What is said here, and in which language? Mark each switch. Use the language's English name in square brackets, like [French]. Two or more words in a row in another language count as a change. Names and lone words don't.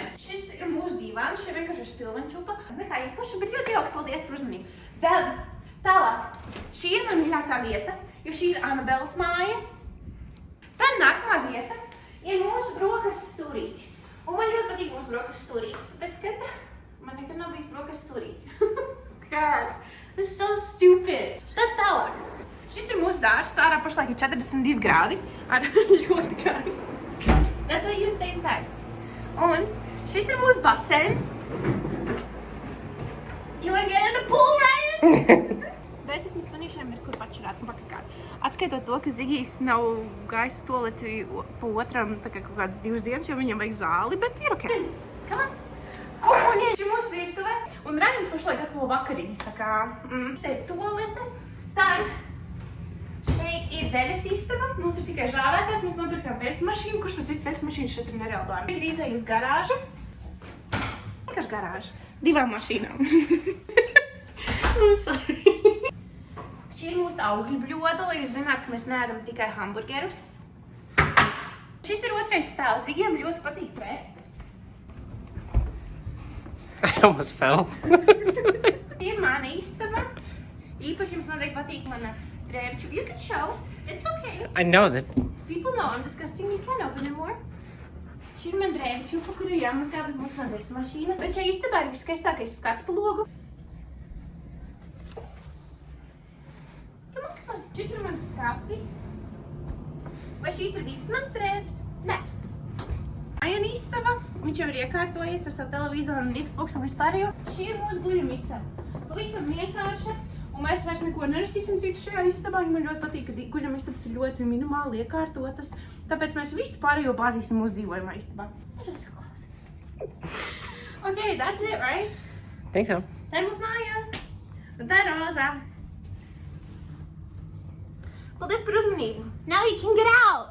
[Latvian] Šis ir mūsu dīvāns, šeit vienkārši ir spilvenčupa. Nekā īpaši, bet ļoti jauki, paldies par uzmanību. Tālāk, šī ir man mīļākā vieta, jo šī ir Anabeles māja. Tad nākamā vieta ir mūsu brokastu stūrītis. Un man ļoti patīk mūsu brokastu stūrītis, tāpēc, ka man nekad nav bijis brokastu stūrītis. [English] God, this is so stupid. [Latvian] Tad tālāk. Šis ir mūsu dārzs, ārā pašlaik ir 42 grādi, ar ļoti karsts. [English] That's why you stay inside. [Latvian] Un šis ir mūsu baseins. [English] You wanna get in the pool, Ryan? [Latvian] Bet vismaz sunīšiem ir kur pačurāt un pakakāt. Atskaitot to, ka Zigijs nav gājis tualeti pa otram tā kā kaut kādas 2 dienas, jo viņam vajag zāli, bet ir ok. Šī ir mūsu virtuvē, un Rains pašlaik gatavo vakariņas, tā kā te ir tualete. Tad šeit ir veļas istaba, mums ir tikai žāvētājs, mēs nopirkām veļas mašīnu, kurš pēc veļas mašīnas šeit ir nereāli dārgi. Ir izēja uz garāžu. Vienkārši garāža. 2 mašīnām. [English] I'm sorry. [Latvian] Šī ir mūsu augļu bļoda, lai jūs zināt, ka mēs neēdam tikai hamburgerus. Šis ir otrais stāvs. Zigiem ļoti patīk trepes. [English] I almost fell. [Latvian] Šī ir mana istaba. Īpaši jums noteikti patīk mana drēbču. [English] You can show. It's okay. I know that. People know I'm disgusting. You can't open it more. [Latvian] Šī ir mana drēbču, pa kuru jāmazgā, bet mums nav veļas mašīna. Bet šajā istabā ir viskaistākais skats pa logu. Šis ir mans skapis. Vai šīs ir visas mans drēbes? Nē. Aina istaba. Viņš jau ir iekārtojies ar savu televizoru un Xbox un vispārējo. Šī ir mūsu guļamistaba. Pavisam vienkārša Un mēs vairs neko nerasīsim citu šajā istabā, jo man ļoti patīk, ka guļam istabas ir ļoti minimāli iekārtotas. Tāpēc mēs visu pārējo bāzīsim mūsu dzīvojumā istabā. [English] Okay, that's it, right? Think so. [Latvian] Tā ir mūsu māja. Un tā ir Roza. Paldies par uzmanību. [English] Now you can get out.